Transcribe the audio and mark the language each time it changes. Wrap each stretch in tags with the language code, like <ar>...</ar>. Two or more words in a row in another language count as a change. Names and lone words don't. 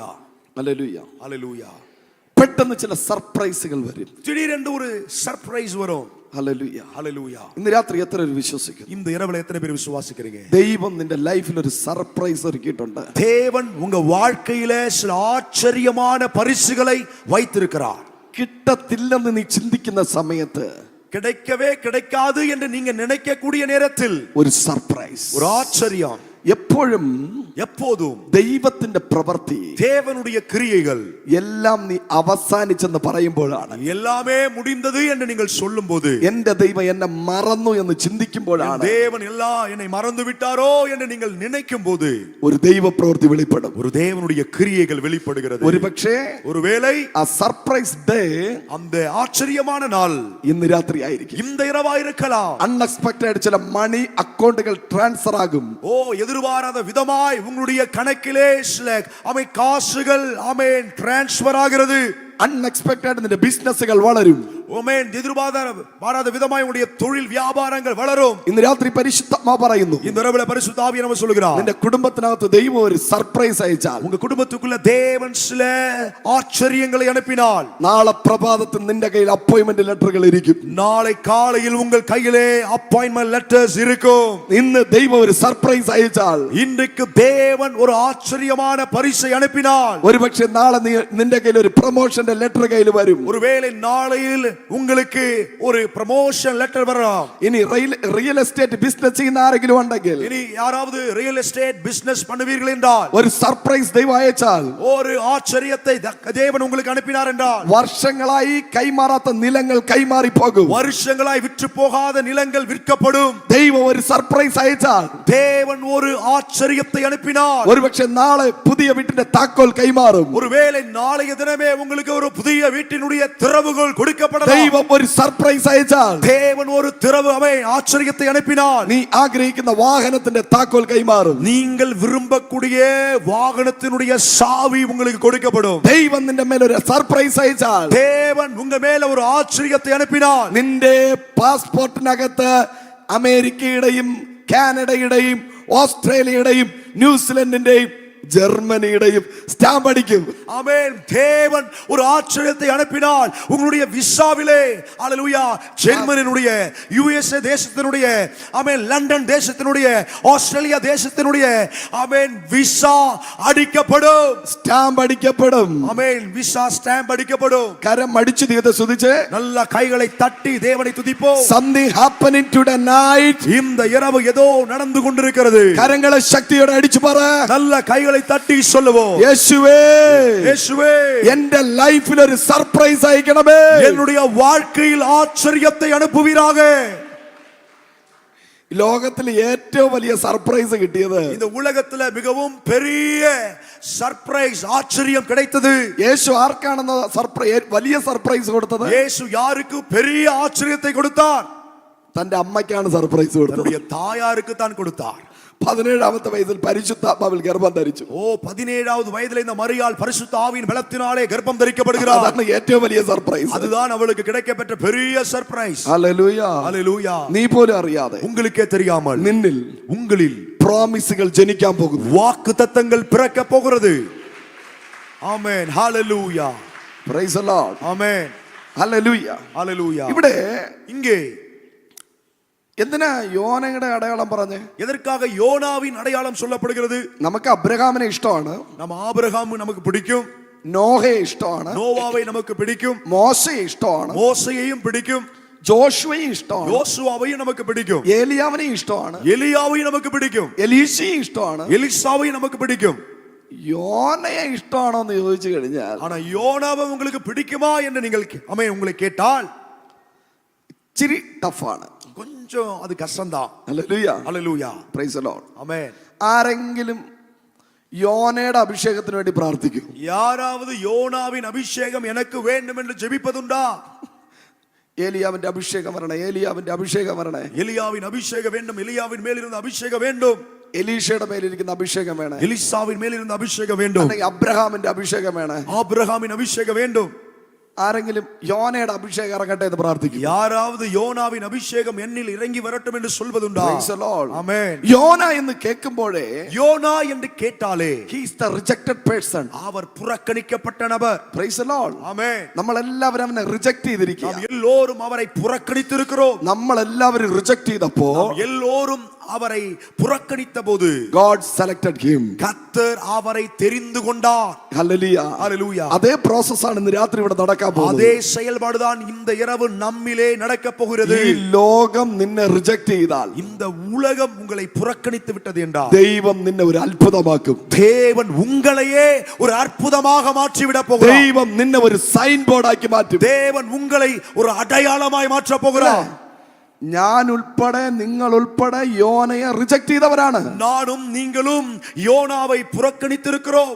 <ml>ഹല്ലേലൂയ.</ml> <ta>ஹalleluya.</ta> <ml>പെട്ടെന്ന് ചില സർപ്രൈസുകൾ വരും.</ml> <ta>திடீரென்று ஒரு சர்ப்ரைஸ் வரும்.</ta> <ml>ഹല്ലേലൂയ.</ml> <ta>ஹalleluya.</ta> <ml>ഇന്ന് രാത്രി എത്ര പേര് വിശ്വസിക്കുന്നു?</ml> <ta>இந்த இரவுல எத்தனை பேர் விசுவாசிக்கிறீங்க?</ta> <ml>ദൈവം നിന്റെ ലൈഫിൽ ഒരു സർപ്രൈസ് ഒരുക്കിയിട്ടുണ്ട്.</ml> <ta>தேவன் உங்க வாழ்க்கையில சில ஆச்சரியமான பரிசுகளை வைத்திருக்கிறார்.</ta> <ml>കിട്ടത്തില്ലെന്ന് നീ ചിന്തിക്കുന്ന സമയത്ത്</ml> <ta>கிடைக்கவே கிடைக்காது என்று நீங்க நினைக்கக்கூடிய நேரத்தில்</ta> <ml>ഒരു സർപ്രൈസ്,</ml> <ta>ஒரு ஆச்சரியம்.</ta> <ml>എപ്പോഴും</ml> <ta>எப்போதும்</ta> <ml>ദൈവത്തിന്റെ പ്രവൃത്തി,</ml> <ta>தேவனுடைய கிரியைகள்</ta> <ml>എല്ലാം നീ അവസാനിച്ചെന്ന് പറയുമ്പോഴാണ്,</ml> <ta>எல்லாமே முடிந்தது என்று நீங்கள் சொல்லும்போது,</ta> <ml>എന്റെ ദൈവം എന്നെ മറന്നു എന്ന് ചിന്തിക്കുമ്പോഴാണ്</ml> <ta>தேவன் எல்லாம் என்னை மறந்து விட்டாரோ என்று நீங்கள் நினைக்கும் போது</ta> <ml>ഒരു ദൈവ പ്രവൃത്തി വെളിപ്പെടും.</ml> <ta>ஒரு தேவனுடைய கிரியைகள் வெளிப்படுகிறது.</ta> <ml>ഒരു പക്ഷേ</ml> <ta>ஒருவேளை</ta> <ml>ആ</ml> <en>surprise day</en> <ta>அந்த ஆச்சரியமான நாள்</ta> <ml>ഇന്ന് രാത്രി ആയിരിക്കും.</ml> <ta>இந்த இரவா இருக்கலாம்.</ta> <ml>അൺഎക്സ്പെക്ടഡ് ചില</ml> <en>money accounts</en> <ml>ട്രാൻസ്ഫർ ആകും.</ml> <ta>ஓ எதிர்பாராத விதமாய் உங்களுடைய கணக்கிலே சில காசுகள் ஆமென் டிரான்ஸ்ஃபர் ஆகிறது.</ta> <ml>അൺഎക്സ്പെക്ടഡ് നിന്റെ ബിസിനസ്സുകൾ വളരും.</ml> <ta>ஆமென். எதிர்பாராத விதமாய் உங்களுடைய தொழில் வியாபாரங்கள் வளரும்.</ta> <ml>ഇന്ന് രാത്രി പരിശുദ്ധാത്മാവ് പറയുന്നു,</ml> <ta>இந்த இரவுல பரிசுத்த ஆவியானவர் சொல்கிறார்,</ta> <ml>നിന്റെ കുടുംബത്തിനകത്ത് ദൈവം ഒരു സർപ്രൈസ് അയച്ചാൽ,</ml> <ta>உங்க குடும்பத்துக்குள்ள தேவன் சில ஆச்சரியங்களை அனுப்பினால்,</ta> <ml>നാളെ പ്രഭാതത്തിൽ നിന്റെ കയ്യിൽ</ml> <en>appointment letters</en> <ml>ഇരിക്കും.</ml> <ta>நாளை காலையில் உங்கள் கையிலே</ta> <en>appointment letters</en> <ta>இருக்கும்.</ta> <ml>ഇന്ന് ദൈവം ഒരു സർപ്രൈസ് അയച്ചാൽ,</ml> <ta>இன்றைக்கு தேவன் ஒரு ஆச்சரியமான பரிசை அனுப்பினால்,</ta> <ml>ഒരുപക്ഷെ നാളെ നിന്റെ കയ്യിൽ ഒരു</ml> <en>promotion letter</en> <ml>കയ്യിൽ വരും.</ml> <ta>ஒருவேளை நாளையில் உங்களுக்கு ஒரு</ta> <en>promotion letter</en> <ta>வரலாம்.</ta> <ml>ഇനി</ml> <en>real estate business</en> <ml>ചെയ്യുന്ന ആരെങ്കിലും ഉണ്ടെങ്കിൽ,</ml> <ta>இனி யாராவது</ta> <en>real estate business</en> <ta>பண்ணுவீர்கள் என்றால்,</ta> <ml>ഒരു സർപ്രൈസ് ദൈവം അയച്ചാൽ,</ml> <ta>ஒரு ஆச்சரியத்தை தேவன் உங்களுக்கு அனுப்பினார் என்றால்,</ta> <ml>വർഷങ്ങളായി കൈമാറാത്ത നിലങ്ങൾ കൈമാറി പോകും.</ml> <ta>வருஷங்களாய் விற்று போகாத நிலங்கள் விற்கப்படும்.</ta> <ml>ദൈവം ഒരു സർപ്രൈസ് അയച്ചാൽ,</ml> <ta>தேவன் ஒரு ஆச்சரியத்தை அனுப்பினார்,</ta> <ml>ഒരുപക്ഷെ നാളെ പുതിയ വീട്ടിന്റെ താക്കോൽ കൈമാറും.</ml> <ta>ஒருவேளை நாளைய தினமே உங்களுக்கு ஒரு புதிய வீட்டினுடைய திறவுகள் கொடுக்கப்படலாம்.</ta> <ml>ദൈവം ഒരു സർപ്രൈസ് അയച്ചാൽ,</ml> <ta>தேவன் ஒரு திறவு ஆச்சரியத்தை அனுப்பினார்,</ta> <ml>നീ ആഗ്രഹിക്കുന്ന വാഹനത്തിന്റെ താക്കോൽ കൈമാറും.</ml> <ta>நீங்கள் விரும்பக்கூடிய வாகனத்தினுடைய சாவி உங்களுக்கு கொடுக்கப்படும்.</ta> <ml>ദൈവം നിന്റെ മേൽ ഒരു സർപ്രൈസ് അയച്ചാൽ,</ml> <ta>தேவன் உங்க மேல ஒரு ஆச்சரியத்தை அனுப்பினார்,</ta> <ml>നിന്റെ പാസ്പോർട്ടിനകത്ത് അമേരിക്കയുടെയും കാനഡയുടെയും ഓസ്ട്രേലിയയുടെയും ന്യൂസിലൻഡിന്റെയും ജർമ്മനിയുടെയും സ്റ്റാമ്പ് അടിക്കും.</ml> <ta>ஆமென். தேவன் ஒரு ஆச்சரியத்தை அனுப்பினால் உங்களுடைய விசாவிலே அல்லேலூயா ஜெர்மனியினுடைய யுஎஸ்ஏ தேசத்தினுடைய ஆமென் லண்டன் தேசத்தினுடைய ஆஸ்திரேலியா தேசத்தினுடைய ஆமென் விசா அடிக்கப்படும்.</ta> <ml>സ്റ്റാമ്പ് അടിക്കപ്പെടും.</ml> <ta>ஆமென்.</ta> <en>visa stamp</en> <ta>அடிக்கப்படும்.</ta> <ml>കരം അടിച്ചു ദൈവത്തെ സ്തുതിച്ച്</ml> <ta>நல்ல கைகளை தட்டி தேவனை துதிப்போம்.</ta> <en>something happening tonight.</en> <ta>இந்த இரவு ஏதோ நடந்து கொண்டிருக்கிறது.</ta> <ml>കരങ്ങളെ ശക്തിയോടെ അടിച്ചു പറ.</ml> <ta>நல்ல கைகளை தட்டி சொல்லுவோம்.</ta> <ml>യേശുവേ,</ml> <ta>இயேசுவே</ta> <ml>എന്റെ ലൈഫിൽ ഒരു സർപ്രൈസ് അയക്കണമേ.</ml> <ta>என்னுடைய வாழ்க்கையில் ஆச்சரியத்தை அனுப்புவீராக.</ta> <ml>ലോകത്തിൽ ഏറ്റവും വലിയ സർപ്രൈസ് കിട്ടിയത്</ml> <ta>இந்த உலகத்துல மிகவும் பெரிய சர்ப்ரைஸ் ஆச்சரியம் கிடைத்தது.</ta> <ml>യേശു ആർക്കാണെന്ന് വലിയ സർപ്രൈസ് കൊടുത്തത്?</ml> <ta>இயேசு யாருக்கு பெரிய ஆச்சரியத்தை கொடுத்தார்?</ta> <ml>തന്റെ അമ്മയ്ക്കാണ് സർപ്രൈസ് കൊടുത്തത്.</ml> <ta>தன்னுடைய தாயாருக்கு தான் கொடுத்தார்.</ta> <ml>17ാമത്തെ വയസ്സിൽ പരിശുദ്ധാത്മാവിൽ ഗർഭം ധരിച്ചു.</ml> <ta>17வது வயதில் இந்த மரியாள் பரிசுத்த ஆவியின் பலத்தினாலே கர்ப்பம் தரிக்கப்படுகிறார்.</ta> <ml>അതാണ് ഏറ്റവും വലിയ സർപ്രൈസ്.</ml> <ta>அதுதான் அவளுக்கு கிடைக்கப்பெற்ற பெரிய சர்ப்ரைஸ்.</ta> <ml>ഹല്ലേലൂയ.</ml> <ta>ஹல்லேலூயா.</ta> <ml>നീ പോലും അറിയാതെ</ml> <ta>உங்களுக்கே தெரியாமல்</ta> <ml>നിന്നിൽ</ml> <ta>உங்களில்</ta> <ml>പ്രോമിസുകൾ ജനിക്കാൻ പോകുന്നു.</ml> <ta>வாக்குத்தத்தங்கள் பிறக்க போகிறது. ஆமென். ஹalleluya.</ta> <en>Praise the Lord.</en> <ta>ஆமென்.</ta> <ml>ഹല്ലേലൂയ.</ml> <ta>ஹalleluya.</ta> <ml>ഇവിടെ</ml> <ta>இங்கே</ta> <ml>എന്തിനാ യോനയുടെ അടയാളം പറഞ്ഞേ?</ml> <ta>எதற்காக யோனாவின் அடையாளம் சொல்லப்படுகிறது?</ta> <ml>നമുക്ക് അബ്രഹാമിനെ ഇഷ്ടമാണ്,</ml> <ta>நம்ம ஆபிரகாம் நமக்கு பிடிக்கும்,</ta> <ml>നോഹയെ ഇഷ്ടമാണ്,</ml> <ta>நோவாவை நமக்கு பிடிக்கும்,</ta> <ml>മോശയെ ഇഷ്ടമാണ്,</ml> <ta>மோசேயையும் பிடிக்கும்,</ta> <ml>ജോഷുവയെ ഇഷ്ടമാണ്,</ml> <ta>யோசுவாவையும் நமக்கு பிடிக்கும்,</ta> <ml>ഏലിയാവിനെ ഇഷ്ടമാണ്,</ml> <ta>எலியாவையும் நமக்கு பிடிக்கும்,</ta> <ml>എലീശയെ ഇഷ്ടമാണ്.</ml> <ta>எலிசாவையும் நமக்கு பிடிக்கும்.</ta> <ml>യോനയെ ഇഷ്ടമാണോ എന്ന് ചോദിച്ചു കഴിഞ്ഞാൽ</ml> <ta>ஆனா யோனாவை உங்களுக்கு பிடிக்குமா என்று நீங்கள் உங்களை கேட்டால்</ta> <ml>ഇച്ചിരി ടഫാണ്.</ml> <ta>கொஞ்சம் அது கஷ்டம்தான்.</ta> <ml>ഹല്ലേലൂയ.</ml> <ta>ஹல்லேலூயா.</ta> <en>Praise the Lord.</en> <ta>ஆமென்.</ta> <ml>ആരെങ്കിലും യോനയുടെ അഭിഷേകത്തിന് വേണ്ടി പ്രാർത്ഥിക്കും?</ml> <ta>யாராவது யோனாவின் அபிஷேகம் எனக்கு வேண்டும் என்று ஜெபிப்பதுண்டா?</ta> <ml>ഏലിയാവിന്റെ അഭിഷേകം വരണേ, ഏലിയാവിന്റെ അഭിഷേകം വരണേ.</ml> <ta>எலியாவின் அபிஷேகம் வேண்டும், எலியாவின் மேல் இருந்த அபிஷேகம் வேண்டும்,</ta> <ml>എലീഷയുടെ മേലിരിക്കുന്ന അഭിഷേകം വേണേ,</ml> <ta>எலிசாவின் மேல் இருந்த அபிஷேகம் வேண்டும்,</ta> <ml>അല്ലെങ്കിൽ അബ്രഹാമിന്റെ അഭിഷേകം വേണേ.</ml> <ta>ஆபிரகாமின் அபிஷேகம் வேண்டும்.</ta> <ml>ആരെങ്കിലും യോനയുടെ അഭിഷേകം ഇറങ്ങട്ടെ എന്ന് പ്രാർത്ഥിക്കും?</ml> <ta>யாராவது யோனாவின் அபிஷேகம் என்னில் இறங்கி வரட்டும் என்று சொல்வதுண்டா?</ta> <en>Praise the Lord.</en> <ta>ஆமென்.</ta> <ml>യോന എന്ന് കേൾക്കുമ്പോഴേ</ml> <ta>யோனா என்று கேட்டாலே</ta> <en>he is the rejected person.</en> <ta>அவர் புறக்கணிக்கப்பட்ட நபர்.</ta> <en>Praise the Lord.</en> <ta>ஆமென்.</ta> <ml>നമ്മളെല്ലാവരും അവനെ റിജക്ട് ചെയ്തിരിക്കുക.</ml> <ta>நாம் எல்லோரும் அவரை புறக்கணித்திருக்கிறோம்.</ta> <ml>നമ്മളെല്ലാവരും റിജക്ട് ചെയ്തപ്പോ</ml> <ta>நாம் எல்லோரும் அவரை புறக்கணித்த போது</ta> <en>God selected him.</en> <ta>கர்த்தர் அவரை தெரிந்து கொண்டார்.</ta> <ml>ഹല്ലേലൂയ.</ml> <ta>ஹல்லேலூயா.</ta> <ml>അതേ പ്രോസസ് ആണ് ഇന്ന് രാത്രി ഇവിടെ നടക്കാൻ പോകുന്നത്.</ml> <ta>அதே செயல்பாடுதான் இந்த இரவு நம்மிலே நடக்க போகிறது.</ta> <ml>ഈ ലോകം നിന്നെ റിജക്ട് ചെയ്താൽ,</ml> <ta>இந்த உலகம் உங்களை புறக்கணித்து விட்டது என்றால்</ta> <ml>ദൈവം നിന്നെ ഒരു അത്ഭുതമാക്കും.</ml> <ta>தேவன் உங்களையே ஒரு அற்புதமாக மாற்றி விட போகிறார்.</ta> <ml>ദൈവം നിന്നെ ഒരു</ml> <en>sign board</en> <ml>ആക്കി മാറ്റും.</ml> <ta>தேவன் உங்களை ஒரு அடையாளமாய் மாற்ற போகிறார்.</ta> <ml>ഞാൻ ഉൾപ്പെടെ നിങ്ങൾ ഉൾപ്പെടെ യോനയെ റിജക്ട് ചെയ്തവരാണ്.</ml> <ta>நானும் நீங்களும் யோனாவை புறக்கணித்திருக்கிறோம்.</ta>